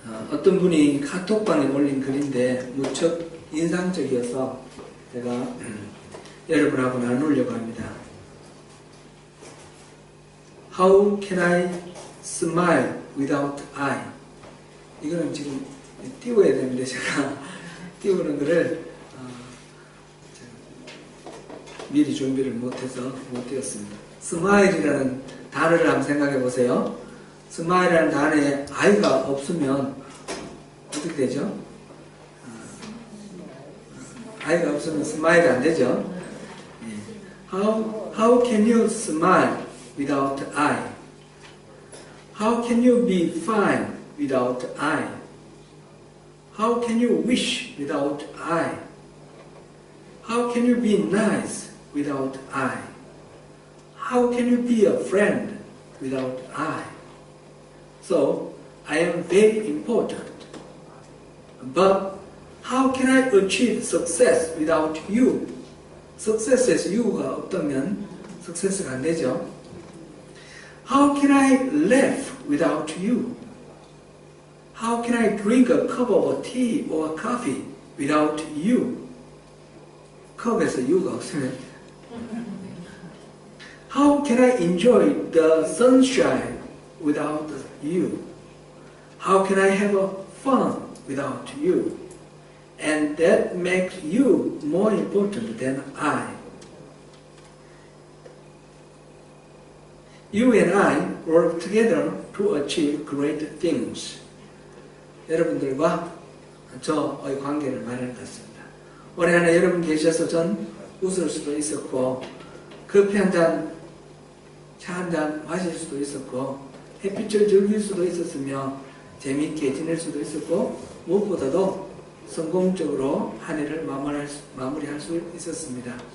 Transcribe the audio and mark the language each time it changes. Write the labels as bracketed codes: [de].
[ko] 어떤 분이 카톡방에 올린 글인데 무척 인상적이어서 제가 여러분하고 나누려고 합니다. [en] How can I smile without eye? [ko] 이거는 지금 띄워야 되는데 제가 띄우는 글을 미리 준비를 못해서 못 띄웠습니다. 스마일이라는 단어를 한번 생각해 보세요. 스마일이라는 단어에 아이가 없으면 어떻게 되죠? 아이가 없으면 스마일이 안 되죠. [en] How can you smile without eye? How can you be fine without eye? How can you wish without eye? How can you be nice without eye? How can you be a friend without eye? So, I am very important. But how can I achieve success without you? [ko] Success에서 you가 없다면 success가 안 되죠. [en] How can I laugh without you? How can I drink a cup of tea or coffee without you? [ko] 컵에서 you가 없으면 [en] How can I enjoy the sunshine without you? How can I have fun without you? And that makes you more important than I. You and I work together to achieve great things. [ko] 여러분들과 저의 관계를 말하는 것 같습니다. 올해 안에 여러분 계셔서 전 웃을 수도 있었고 커피 한 잔, 차 한 잔 마실 수도 있었고 햇빛을 즐길 수도 있었으며 재미있게 지낼 수도 있었고 무엇보다도 성공적으로 한 해를 마무리할 수 있었습니다.